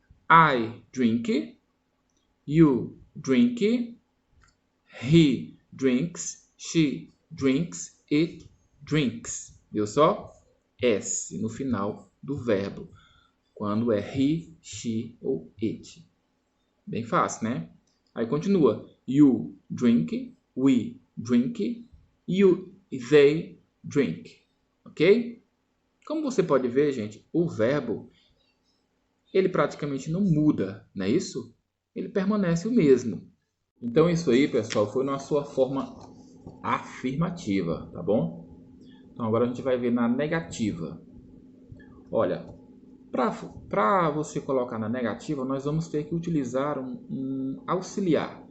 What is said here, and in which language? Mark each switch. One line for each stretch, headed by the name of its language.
English: I drink. You drink. He drinks. She drinks. It drinks.
Portuguese: Viu só? S no final do verbo. Quando é he, she ou it. Bem fácil, né? Aí continua.
English: You drink, we drink, they drink. Ok?
Portuguese: Como você pode ver, gente, o verbo, ele praticamente não muda, não é isso? Ele permanece o mesmo. Então isso aí, pessoal, foi na sua forma afirmativa, tá bom? Então agora a gente vai ver na negativa. Olha, para você colocar na negativa, nós vamos ter que utilizar um auxiliar.